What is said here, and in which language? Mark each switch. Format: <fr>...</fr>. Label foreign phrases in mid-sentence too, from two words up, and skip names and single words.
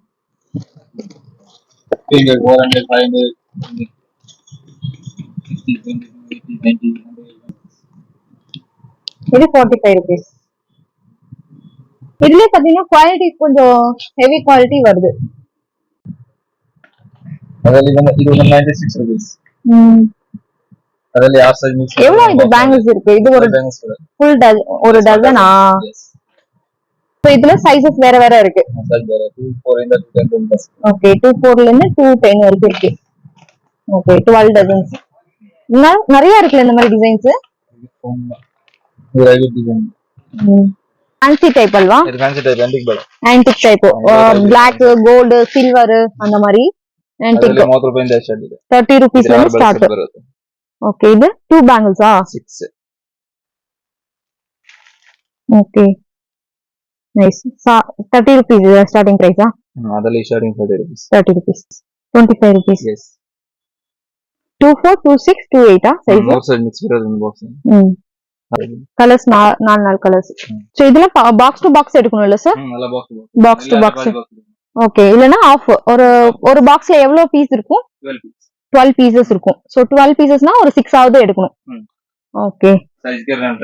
<ta>இங்க 400 500 60 20 இது 45 rupees. இதுல பாத்தீங்கன்னா குவாலிட்டி கொஞ்சம்</ta> <en>heavy quality</en> <ta>வருது.</ta> <kn>ಅದರಲ್ಲಿ ಇದು 96 rupees. ಅದರಲ್ಲಿ ಆ</kn> <en>size mix.</en> <ta>எவ்வளவு இது பேங்கிள்ஸ் இருக்கு? இது ஒரு ஃபுல் ஒரு டஜனா? சோ இதுல சைஸஸ் வேற வேற இருக்கு. சைஸ் வேற 24 ಇಂದ 210. ஓகே. 24ல இருந்து 210 வரைக்கும் இருக்கு. ஓகே. 12 டஜன்ஸ். நிறைய இருக்குல இந்த மாதிரி டிசைன்ஸ். இது</ta> <en>right design. fancy type</en> <ta>அல்வா? இது</ta> <en>fancy type antique pack. antique type.</en> <ta>Black, gold, silver அந்த மாதிரி ஆன்டிக்.</ta> <kn>30 ರೂಪಾಯಿ ಇಂದ ಸ್ಟಾರ್ಟ್ ಇದೆ.</kn> <ta>30 rupees ல ஸ்டார்ட். ஓகே. இது 2 பேங்கிள்ஸா? 6. ஓகே. நைஸ். 30 rupees</ta> <en>starting price?</en> <kn>ಅದರಲ್ಲಿ ಸ್ಟಾರ್ಟಿಂಗ್ 30 rupees.</kn> <en>30 rupees. 25 rupees. Yes.</en> <ta>24, 26, 28 சைஸ்.</ta> <en>more size mix</en> <kn>ಇರೋದು ಒಂದು ಬಾಕ್ಸ್.</kn> <ta>கலர்ஸ் 4 கலர்ஸ். சோ இதுல</ta> <en>box to box</en> <ta>எடுக்கணும் இல்ல சார்? நல்ல</ta> <en>box to box.</en> <ta>ஓகே. இல்லனா ஆஃப் ஒரு பாக்ஸ்ல எவ்வளவு பீஸ் இருக்கும்? 12 pieces இருக்கும். சோ 12 piecesனா ஒரு 6 ஆவது எடுக்கணும். ஓகே.</ta>